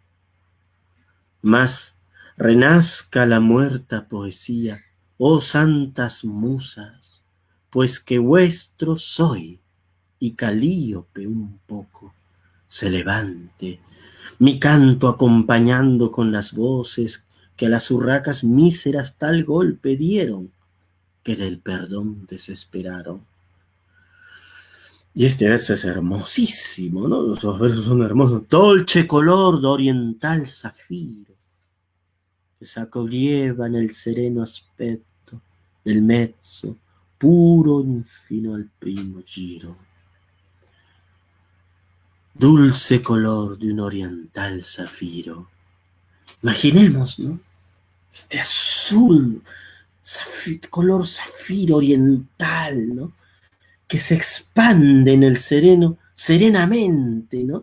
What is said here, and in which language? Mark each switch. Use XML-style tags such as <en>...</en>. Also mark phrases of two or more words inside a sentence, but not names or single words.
<es>Mas renazca la muerta poesía, oh santas musas, pues que vuestro soy, y Calíope un poco se levante, mi canto acompañando con las voces que a las urracas míseras tal golpe dieron, que del perdón desesperaron. Y este verso es hermosísimo, ¿no? Los versos son hermosos.</es> <it>Dolce color de oriental zafiro, che s'accoglieva nel sereno aspetto del mezzo, puro fino al primo giro.</it> <es>Dulce color de un oriental zafiro. Imaginemos, ¿no? Este azul, color zafiro oriental, ¿no? Que se expande en el sereno, serenamente, ¿no?</es>